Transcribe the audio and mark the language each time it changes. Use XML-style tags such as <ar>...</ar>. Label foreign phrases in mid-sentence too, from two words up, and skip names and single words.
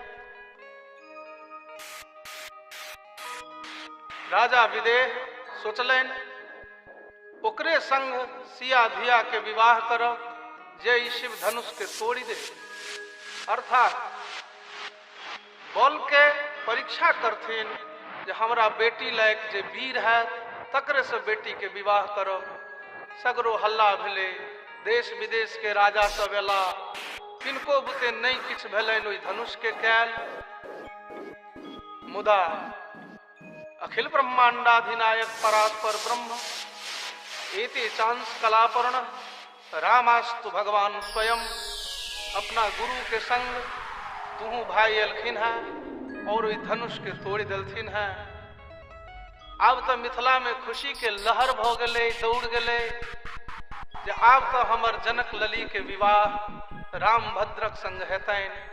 <mai>राजा विदेह सोचलनि ओकरे संग सिया धिया के विवाह करब जे ई शिव धनुष के तोड़ी दे, अर्थात बल के परीक्षा करथिन जे हमरा बेटी लायक जे वीर है तकरे से बेटी के विवाह करब। सगरो हल्ला भेले, देश विदेश के राजा सब एला, किनको बुते नहीं किछ भेलनि ओहि धनुष के कैल। मुदा अखिल ब्रह्मांडाधिनायक परात्पर ब्रह्म एते चांस कलापर्ण रामास्तु भगवान स्वयं अपना गुरु के संग तुहू भाई एलखिन है और ओहि धनुष के तोड़ देलथिन है। आब तो मिथिला में खुशी के लहर भ गेलै, दौड़ गेलै जे आब तो हमर जनक लली के विवाह राम भद्रक संग हेतनि।</mai>